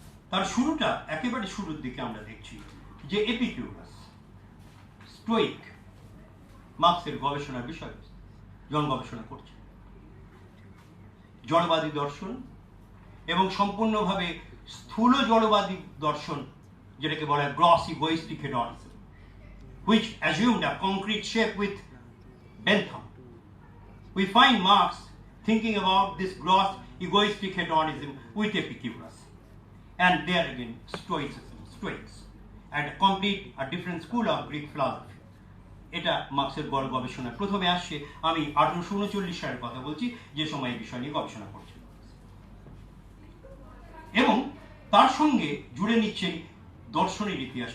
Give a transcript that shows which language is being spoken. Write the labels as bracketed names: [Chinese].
[Bangla] তার শুরুটা, একেবারে শুরুর দিকে আমরা দেখছি যে এপিকিউরাস, স্টোইক, মার্কসের গবেষণার বিষয় যখন গবেষণা করছে জড়বাদী দর্শন এবং সম্পূর্ণভাবে স্থূল জড়বাদী দর্শন, যেটাকে বলা হয় gross egoistic হেডনিজম, [English] which assumed a concrete shape with Bentham. We find Marx thinking about this gross egoistic hedonism with Epicurus, and there again Stoics, and a different school of Greek philosophy. [Bangla] এটা মার্কসের গবেষণায় প্রথমে আসছে। আমি 1839 সালের কথা বলছি, যে সময় এই বিষয় নিয়ে গবেষণা করছি, এবং তার সঙ্গে জুড়ে নিচ্ছে দর্শনের ইতিহাস।